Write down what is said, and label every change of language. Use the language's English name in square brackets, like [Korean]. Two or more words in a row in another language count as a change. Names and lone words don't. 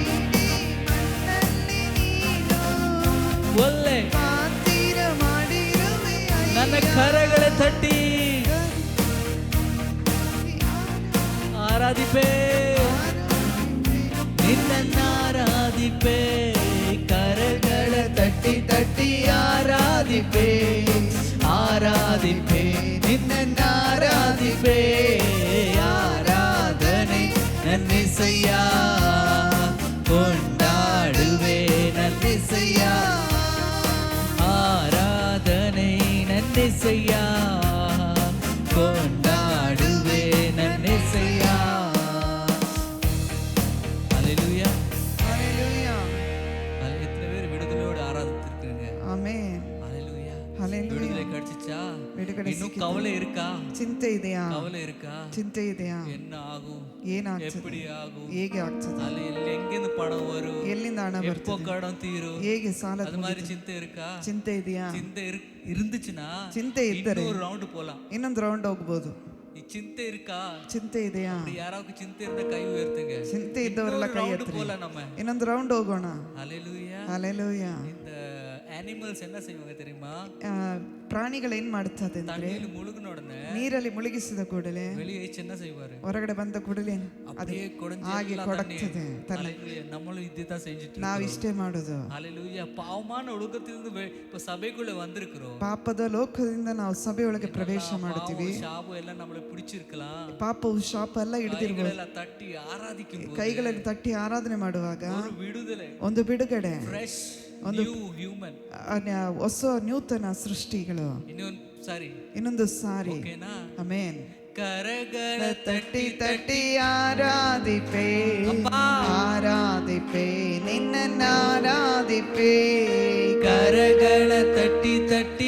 [Kannada] ಒಳ್ಳೆ ನನ್ನ ಕರಗಳ ತಟ್ಟಿ ಆರಾಧಿಪೆ ನಿನ್ನನ್ನಾರಾಧಿಪೆ. ಕರಗಳ ತಟ್ಟಿ ತಟ್ಟಿ ಆರಾಧಿಪೆ ಆರಾಧ [Tamil] ஆராதிப்பே ஆராதிப்பே ஆராதனை நன்னிசையா கொண்டாடுவே நன்னிசையா ஆராதனை நன்னிசையா கொண்டாடுவே நன்னிசையா. ஹல்லேலூயா [Kannada] ஹalleluya [Tamil] எத்தனை பேர் விடுதலையோடு ஆராதித்திருக்கீங்க? ஆமென் ஹல்லேலூயா [Kannada] ஹalleluya [Tamil] விடுதலை கிடைச்சிச்சா? [Kannada] ಬಿಡುಗಡೆ [Tamil] இன்னும் கவலை இருக்கா? [Kannada] ಚಿಂತೆ ಇದೆಯಾ [Tamil] கவலை இருக்கா? [Kannada] ಚಿಂತೆ ಇದೆಯಾ [Tamil] என்ன ஆகும்? [Kannada] ಏನಾಗ್ತದೆ [Tamil] எப்படி ஆகும்? [Kannada] ಹೇಗೆ ಆಗ್ತದೆ [Tamil] ಅಲ್ಲಿ எங்கிருந்து பணம் வரும்? [Kannada] ಎಲ್ಲಿಂದ ಹಣ [Tamil] எப்போ [Kannada] ಬರ್ತದೆ [Tamil] கடன் தீரும்? [Kannada] ಹೇಗೆ ಸಾಲ [Tamil] அது மாதிரி சிந்தை இருக்கா? [Kannada] ಚಿಂತೆ ಇದೆಯಾ [Tamil] சிந்தை இருந்துச்சுன்னா [Kannada] ಚಿಂತೆ ಇದ್ದರೆ [Tamil] இன்னொரு ரவுண்டு போலாம். [Kannada] ಇನ್ನೊಂದು ರೌಂಡ್ ಹೋಗ್ಬೋದು. ಈ ಚಿಂತೆ இருக்கா? ಚಿಂತೆ ಇದೆಯಾ [Tamil] அப்படி யாராவது சிந்தை இருந்தா கை உயர்த்துங்க. [Kannada] ಚಿಂತೆ ಇದ್ದವರೆಲ್ಲ ಕೈ [Tamil] ரவுண்டு [Kannada] ಎತ್ತಿರಿ. [Tamil] போலாம் நம்ம. [Kannada] ಇನ್ನೊಂದು ರೌಂಡ್ ಹೋಗೋಣ. [Tamil] ஹல்லேலூயா [Kannada] ಹalleluya [Tamil] இந்த அனிமல்ஸ் என்ன செய்வாங்க தெரியுமா? [Kannada] ಪ್ರಾಣಿಗಳು ಏನ್ ಮಾಡ್ತದೆ ಅಂದ್ರೆ [Tamil] தண்ணியில முழுகின உடனே [Kannada] ನೀರಲ್ಲಿ ಮುಳುಗಿಸಿದ ಕೂಡಲೇ [Tamil] வெளியே என்ன செய்வாரு? [Kannada] ಹೊರಗಡೆ ಬಂದ ಕೂಡಲೇ ಅದು [Tamil] அப்படியே குடஞ்சு [Kannada] ಹಾಗೆ [Tamil] எல்லா [Kannada] ಕೊಡಕ್ತದೆ ತಲೆ. [Tamil] ஹல்லேலூயா நம்மளும் இதுதான் செஞ்சுட்டு [Kannada] ನಾವು ಇಷ್ಟೇ ಮಾಡೋದು. [Tamil] ஹல்லேலூயா பாவமான ஒழுக்கத்திலிருந்து இப்ப சபைக்குள்ள வந்திருக்கிறோம். [Kannada] ಪಾಪದ ಲೋಕದಿಂದ ನಾವು ಸಭೆಯೊಳಗೆ ಪ್ರವೇಶ ಮಾಡುತ್ತೀವಿ. ಶಾಪು ಎಲ್ಲ [Tamil] நம்மளை பிடிச்சிருக்கலாம். [Kannada] ಪಾಪವು ಶಾಪ ಎಲ್ಲ ಹಿಡಿದಿರ್ಬೋದು. [Tamil] கைகளெல்லாம் தட்டி ஆராதிக்கும் [Kannada] ಕೈಗಳಲ್ಲಿ ತಟ್ಟಿ ಆರಾಧನೆ ಮಾಡುವಾಗ [Tamil] ஒரு விடுதலை, [Kannada] ಒಂದು ಬಿಡುಗಡೆ, [English] fresh new human. [Kannada] ಹೊಸ ನೂತನ ಸೃಷ್ಟಿಗಳು. ಇನ್ನೊಂದು ಸಾರಿ ಓಕೆನಾ? ಆಮೆನ್. ಕರಗಳ ತಟ್ಟಿ ತಟ್ಟಿ ಆರಾಧಿಪೇ ಆರಾಧಿಪೇ ನಿನ್ನ ಆರಾಧಿಪೇ ಕರಗಳ ತಟ್ಟಿ ತಟ್ಟಿ